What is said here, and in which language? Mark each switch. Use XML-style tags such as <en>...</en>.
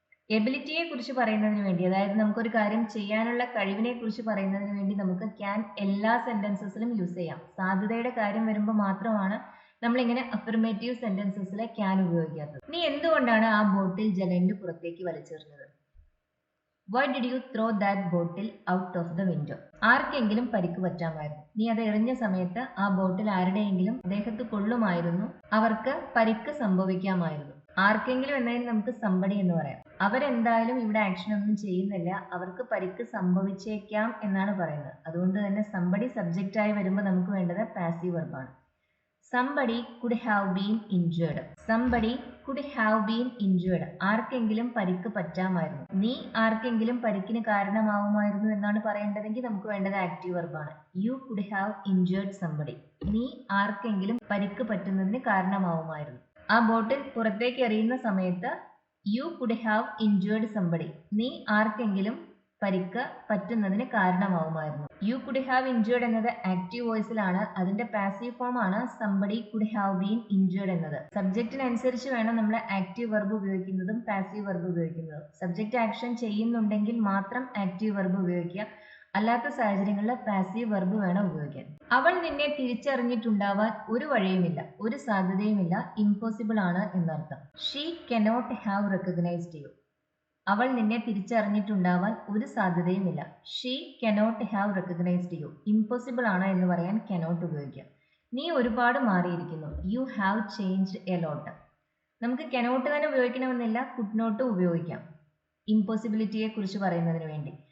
<ml>എബിലിറ്റിയെ കുറിച്ച് പറയുന്നതിന് വേണ്ടി, അതായത് നമുക്കൊരു കാര്യം ചെയ്യാനുള്ള കഴിവിനെ കുറിച്ച് പറയുന്നതിന് വേണ്ടി നമുക്ക് ക്യാൻ എല്ലാ സെന്റൻസസിലും യൂസ് ചെയ്യാം. സാധ്യതയുടെ കാര്യം വരുമ്പോൾ മാത്രമാണ് നമ്മളിങ്ങനെ അഫർമേറ്റീവ് സെന്റൻസസിലെ ക്യാൻ ഉപയോഗിക്കാത്തത്. നീ എന്തുകൊണ്ടാണ് ആ ബോട്ടിൽ ജനലിന് പുറത്തേക്ക് വലിച്ചെറിഞ്ഞത്?</ml> <en>Why did you throw that bottle out of the window?</en> <ml>ആർക്കെങ്കിലും പരിക്ക് പറ്റാമായിരുന്നു. നീ അത് എറിഞ്ഞ സമയത്ത് ആ ബോട്ടിൽ ആരുടെയെങ്കിലും ദേഹത്ത് കൊള്ളുമായിരുന്നു. അവർക്ക് പരിക്ക് സംഭവിക്കാമായിരുന്നു. ആർക്കെങ്കിലും എന്നതിന് നമുക്ക് somebody എന്ന് പറയാം. അവരെന്തായാലും ഇവിടെ ആക്ഷൻ ഒന്നും ചെയ്യുന്നില്ല, അവർക്ക് പരിക്ക് സംഭവിച്ചേക്കാം എന്നാണ് പറയുന്നത്. അതുകൊണ്ട് തന്നെ somebody സബ്ജക്റ്റ് ആയി വരുമ്പോൾ നമുക്ക് വേണ്ടത് passive വെർബാണ്.</ml> <en>Somebody could have been injured. Somebody could have been injured.</en> <ml>ആർക്കെങ്കിലും പരിക്ക് പറ്റാമായിരുന്നു. നീ ആർക്കെങ്കിലും പരിക്കിന് കാരണമാവുമായിരുന്നു എന്നാണ് പറയേണ്ടതെങ്കിൽ നമുക്ക് വേണ്ടത് active വെർബാണ്.</ml> <en>You could have injured somebody.</en> <ml>നീ ആർക്കെങ്കിലും പരിക്ക് പറ്റുന്നതിന് കാരണമാവുമായിരുന്നു. ആ ബോട്ടിൽ പുറത്തേക്ക് എറിയുന്ന സമയത്ത്</ml> <en>You could have injured somebody.</en> <ml>നീ ആർക്കെങ്കിലും പരിക്ക് പറ്റുന്നതിന് കാരണമാവുമായിരുന്നു.</ml> <en>You could have injured</en> <ml>എന്നത് ആക്റ്റീവ് വോയിസിലാണ്. അതിന്റെ പാസീവ് ഫോം ആണ്</ml> <en>somebody could have been injured</en> <ml>എന്നത്. സബ്ജക്റ്റിനനുസരിച്ച് വേണം നമ്മൾ ആക്റ്റീവ് വെർബ് ഉപയോഗിക്കുന്നതും പാസീവ് വെർബ് ഉപയോഗിക്കുന്നതും. സബ്ജക്റ്റ് ആക്ഷൻ ചെയ്യുന്നുണ്ടെങ്കിൽ മാത്രം ആക്റ്റീവ് വെർബ് ഉപയോഗിക്കുക, അല്ലാത്ത സാഹചര്യങ്ങളിൽ പാസീവ് വെർബ് വേണം ഉപയോഗിക്കാൻ. അവൾ നിന്നെ തിരിച്ചറിഞ്ഞിട്ടുണ്ടാവാൻ ഒരു വഴിയുമില്ല, ഒരു സാധ്യതയുമില്ല, ഇമ്പോസിബിൾ ആണ് എന്നർത്ഥം.</ml> <en>She cannot have recognized you.</en> <ml>അവൾ നിന്നെ തിരിച്ചറിഞ്ഞിട്ടുണ്ടാവാൻ ഒരു സാധ്യതയുമില്ല.</ml> <en>She cannot have recognised you.</en> <ml>Impossible ആണ് എന്ന് പറയാൻ കനോട്ട് ഉപയോഗിക്കാം. നീ ഒരുപാട് മാറിയിരിക്കുന്നു.</ml> <en>You have changed a lot.</en> <ml>നമുക്ക് കനോട്ട് തന്നെ ഉപയോഗിക്കണമെന്നില്ല, കുഡ് നോട്ട് ഉപയോഗിക്കാം ഇമ്പോസിബിലിറ്റിയെ കുറിച്ച് പറയുന്നതിന് വേണ്ടി.</ml>